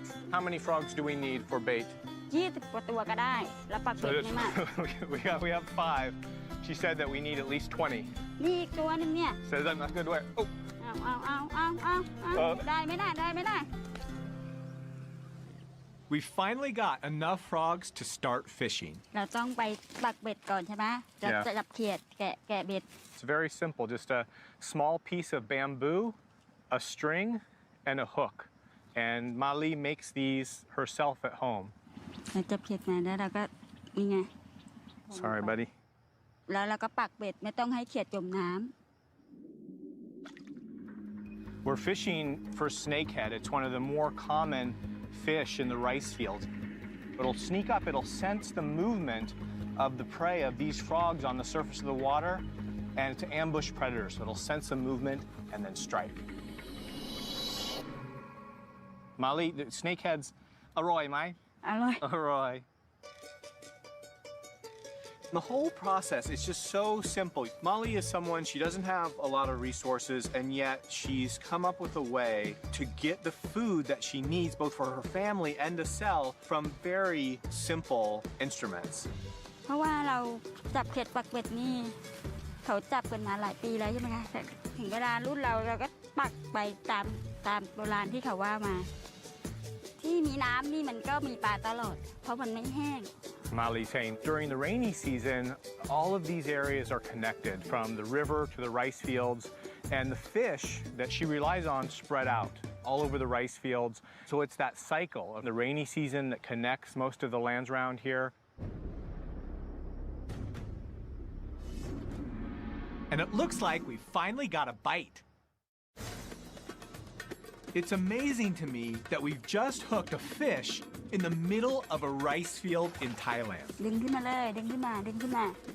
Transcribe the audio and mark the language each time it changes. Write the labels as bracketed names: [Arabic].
[English] How many frogs do we need for bait? We have 5. She said that we need at least 20. Says I'm not good way. Oh. hook. [Thai] ได้ไหมน่ะได้ไหมน่ะ [English] We finally got enough frogs to start fishing. [Thai] เราต้องไปปักเบ็ดก่อนใช่ไหมจะ [English] Yeah. [Thai] จับเขียดแกะเบ็ด [English] It's very simple, just a small piece of bamboo, a string, and a hook. And Mali makes these herself at home. [Thai] เราจับเขียดมาแล้วเราก็นี่ไง [English] Sorry, buddy. [Thai] แล้วเราก็ปักเบ็ดไม่ต้องให้เขียดจมน้ำ [English] We're fishing for snakehead. It's one of the more common fish in the rice fields. It'll sneak up, it'll sense the movement of the prey of these frogs on the surface of the water and to ambush predators. So it'll sense the movement and then strike. Mali, the snakeheads, [Thai] aroy, mai? อร่อย Aroy. [English] The whole process is just so simple. Molly is someone, she doesn't have a lot of resources, and yet she's come up with a way to get the food that she needs, both for her family and to sell, from very simple instruments. [Thai] เพราะว่าเราจับเขียดปักเบ็ดนี่เขาจับกันมาหลายปีแล้วใช่ไหมคะแต่ถึงเวลารุ่นเราก็ปักไปตามโบราณที่เขาว่ามา ที่มีน้ำนี่มันก็มีปลาตลอด เพราะมันไม่แห้ง [English] Mali saying during the rainy season, all of these areas are connected from the river to the rice fields, and the fish that she relies on spread out all over the rice fields. So it's that cycle of the rainy season that connects most of the lands around here. And it looks like we finally got a bite. It's amazing to me that we've just hooked a fish in the middle of a rice field in Thailand. [Thai] ดึงขึ้นมาเลยดึงขึ้นมาดึงขึ้นมา